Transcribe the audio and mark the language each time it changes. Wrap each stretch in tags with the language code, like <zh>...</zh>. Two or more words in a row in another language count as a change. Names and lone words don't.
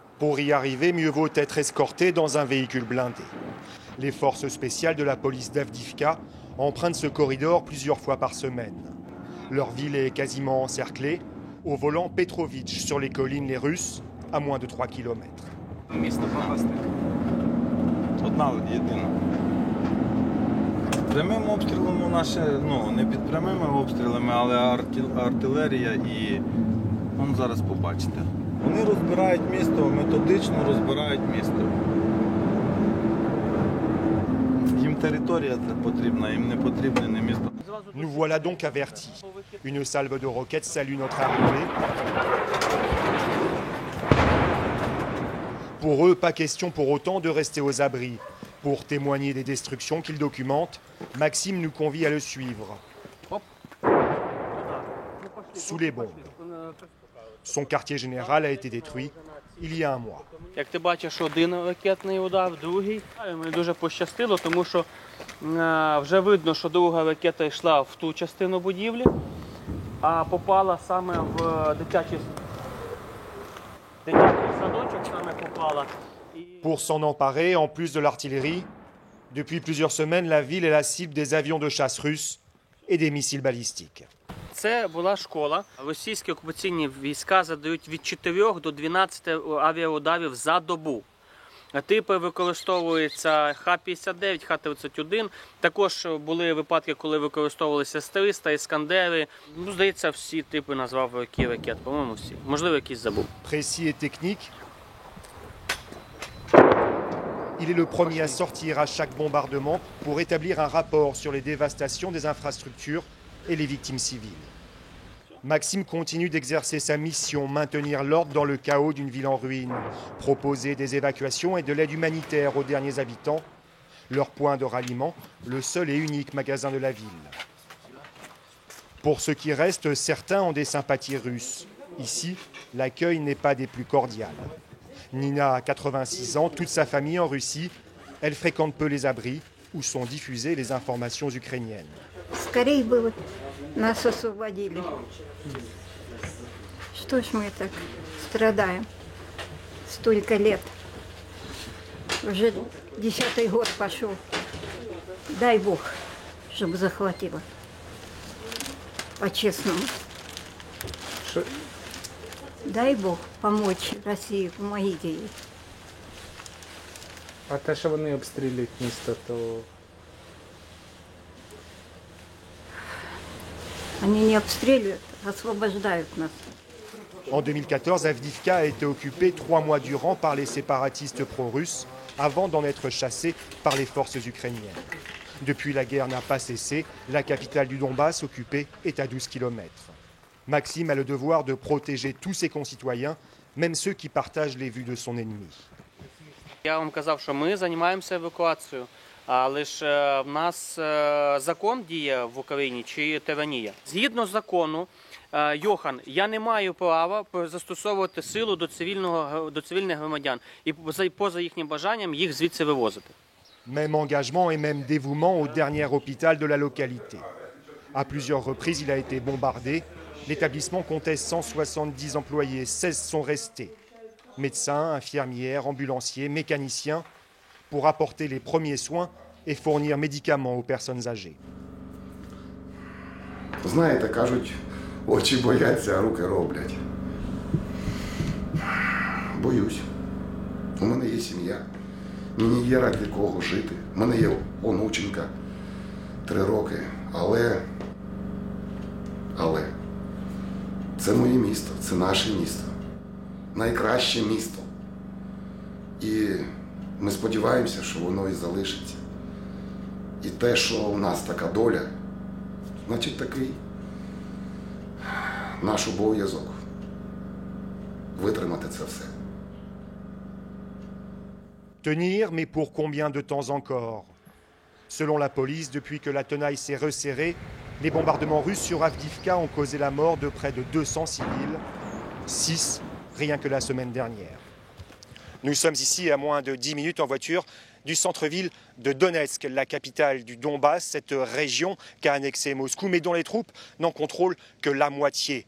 <fr>Pour y arriver, mieux vaut être escorté dans un véhicule blindé. Les forces spéciales de la police d'Avdivka empruntent ce corridor plusieurs fois par semaine. Leur ville est quasiment encerclée. Au volant, Petrovitch, sur les collines les Russes, à moins de 3 km.</fr> <uk>Прямим обстрілом у нас, не під прямими обстрілами, але артилерія і зараз побачите. Вони розбирають місто, методично розбирають місто. Їм територія потрібна, їм не потрібне не місто.</uk> <fr>Nous voilà donc avertis. Une salve de roquettes salue notre arrivée. Pour eux, pas question pour autant de rester aux abris. Pour témoigner des destructions qu'ils documentent, Maxime nous convie à le suivre. Sous les bombes. Son quartier général a été détruit il y a un mois.</fr> <uk>Як ти бачиш, один ракетний удар, другий. Мені дуже пощастило, тому що вже видно, що друга ракета йшла в ту частину будівлі, а попала саме в дитячий садочок, саме попала.</uk> <fr>Pour s'en emparer, en plus de l'artillerie, depuis plusieurs semaines, la ville est la cible des avions de chasse russes et des missiles balistiques.</fr> <uk>Це була школа. Російські окупаційні війська задають від 4 до 12 авіаударів за добу. Типи використовуються Х-59, Х-31. Також були випадки, коли використовувалися С-300, Іскандери. Здається, всі типи назвав які ракет. По-моєму, всі. Можливо, якісь забув.</uk> <fr>Précis et technique, il est le premier à sortir à chaque bombardement pour établir un rapport sur les dévastations des infrastructures et les victimes civiles. Maxime continue d'exercer sa mission, maintenir l'ordre dans le chaos d'une ville en ruine, proposer des évacuations et de l'aide humanitaire aux derniers habitants, leur point de ralliement, le seul et unique magasin de la ville. Pour ceux qui restent, certains ont des sympathies russes. Ici, l'accueil n'est pas des plus cordiales. Nina a 86 ans, toute sa famille en Russie. Elle fréquente peu les abris où sont diffusées les informations ukrainiennes.</fr> <ru>Скорее бы нас освободили. Что ж мы так страдаем столько лет? Уже 10-й год пошел. Дай Бог, чтобы захватило. По-честному. Дай Бог помочь России, помогите ей.</ru> <uk>А те, що вони обстрілюють місто, то...</uk> <ru>Они не обстреливают, освобождают нас.</ru> <fr>En 2014, Avdivka a été occupée 3 mois durant par les séparatistes pro-russes avant d'en être chassée par les forces ukrainiennes. Depuis, la guerre n'a pas cessé. La capitale du Donbass, occupée, est à 12 km. Maxime a le devoir de protéger tous ses concitoyens, même ceux qui partagent les vues de son ennemi.</fr> <uk>Я вам казав, що ми займаємося евакуацією, але ж в нас закон діє в Україні чи тиранія. Згідно закону, Йохан, я не маю права застосовувати силу до цивільних громадян і поза їхнім бажанням їх звідси вивозити.</uk> <fr>Même engagement et même dévouement au dernier hôpital de la localité. À plusieurs reprises, il a été bombardé. L'établissement comptait 170 employés, 16 sont restés. Médecins, infirmières, ambulanciers, mécaniciens, pour apporter les premiers soins et fournir médicaments aux personnes âgées.</fr> <uk>Знаєте, кажуть, очі бояться, а руки роблять. Боюсь. У мене є сім'я. Мені є ради кого жити. У мене є онученька, 3 роки. Але це моє місто, це наше місто. Найкраще місто. І ми сподіваємося, що воно і залишиться. І те, що у нас така доля, значить такий наш обов'язок витримати це все.</uk> <fr>Tenir, mais pour combien de temps encore? Selon la police, depuis que la tenaille s'est resserrée, les bombardements russes sur Avdivka ont causé la mort de près de 200 civils, 6 rien que la semaine dernière. Nous sommes ici à moins de 10 minutes en voiture du centre-ville de Donetsk, la capitale du Donbass, cette région qu'a annexée Moscou, mais dont les troupes n'en contrôlent que la moitié.</fr>